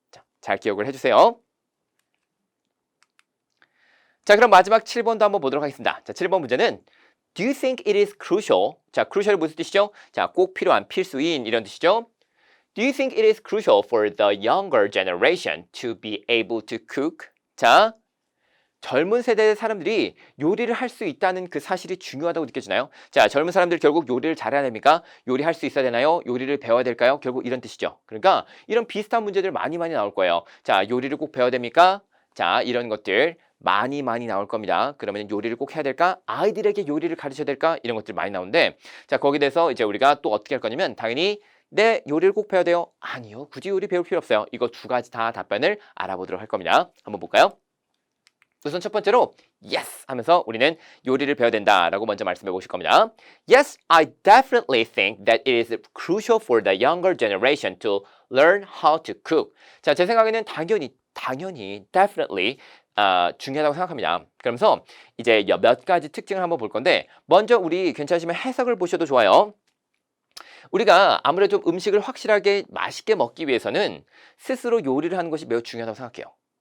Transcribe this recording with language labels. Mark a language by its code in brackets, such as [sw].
[ko] 자, 잘 기억을 해주세요. 자, 그럼 마지막 7번도 한번 보도록 하겠습니다. [en] 자, [ko] 7번 문제는 [en] Do you think it is crucial? [ko] 자, crucial이 무슨 뜻이죠? 자, 꼭 필요한, 필수인 이런 뜻이죠. [en] Do you think it is crucial for the younger generation to be able to cook? [ko] 자, 젊은 세대의 사람들이 요리를 할 수 있다는 그 사실이 중요하다고 느껴지나요? 자, 젊은 사람들 결국 요리를 잘해야 됩니까? 요리할 수 있어야 되나요? 요리를 배워야 될까요? 결국 이런 뜻이죠. 그러니까 이런 비슷한 문제들 많이 나올 거예요. 자, 요리를 꼭 배워야 됩니까? 자, 이런 것들 많이 나올 겁니다. 그러면 요리를 꼭 해야 될까? 아이들에게 요리를 가르쳐야 될까? 이런 것들 많이 나오는데 자, 거기에 대해서 이제 우리가 또 어떻게 할 거냐면 당연히 네, 요리를 꼭 배워야 돼요? 아니요. 굳이 요리 배울 필요 없어요. 이거 두 가지 다 답변을 알아보도록 할 겁니다. 한번 볼까요? 우선 첫 번째로 yes 하면서 우리는 요리를 배워야 된다라고 먼저 말씀해 보실 겁니다. [en] Yes, I definitely think that it is crucial for the younger generation to learn how to cook. [ko] 자, 제 생각에는 당연히 definitely 중요하다고 생각합니다. 그러면서 이제 몇 가지 특징을 한번 볼 건데 먼저 우리 괜찮으시면 해석을 보셔도 좋아요. 우리가 아무래도 좀 음식을 확실하게 맛있게 먹기 위해서는 스스로 요리를 하는 것이 매우 중요하다고 생각해요.